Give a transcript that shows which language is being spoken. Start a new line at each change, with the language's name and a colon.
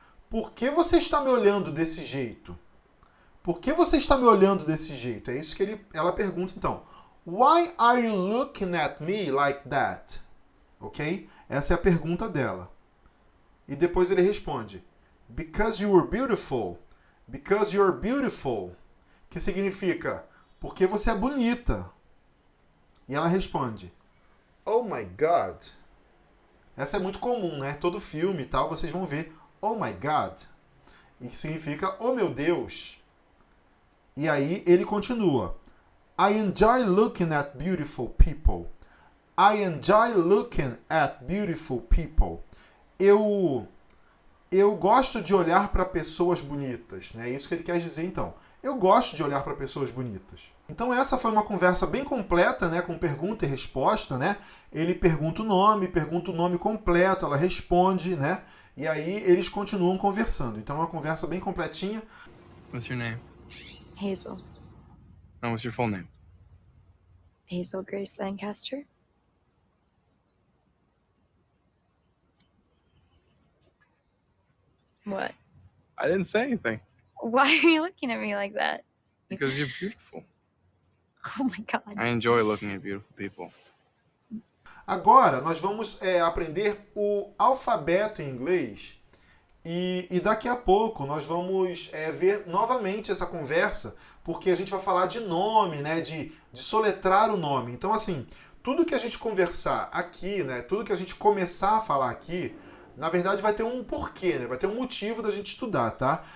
Portuguese: Por que você está me olhando desse jeito? Por que você está me olhando desse jeito? É isso que ela pergunta então.
English: Why are you looking at me like that? Ok?
Portuguese: Essa é a pergunta dela. E depois ele responde,
English: because you were beautiful. Because you're beautiful.
Portuguese: Que significa, porque você é bonita. E ela responde,
English: oh my God.
Portuguese: Essa é muito comum, né? Todo filme e tal, vocês vão ver,
English: oh my God.
Portuguese: E que significa, oh meu Deus. E aí ele continua,
English: I enjoy looking at beautiful people. I enjoy looking at beautiful people.
Portuguese: Eu gosto de olhar para pessoas bonitas, né? É isso que ele quer dizer então. Eu gosto de olhar para pessoas bonitas. Então essa foi uma conversa bem completa, né, com pergunta e resposta, né? Ele pergunta o nome completo, ela responde, né? E aí eles continuam conversando. Então é uma conversa bem completinha.
English: What's your name? Hazel. And what's your full name? Hazel Grace Lancaster. What? I didn't say anything. Why are you looking at me like that? Because you're beautiful. Oh my God. I enjoy looking at beautiful people.
Portuguese: Agora nós vamos aprender o alfabeto em inglês e daqui a pouco nós vamos ver novamente essa conversa, porque a gente vai falar de nome, né, de soletrar o nome. Então assim, tudo que a gente conversar aqui, né, tudo que a gente começar a falar aqui, na verdade vai ter um porquê, né, vai ter um motivo da gente estudar, tá?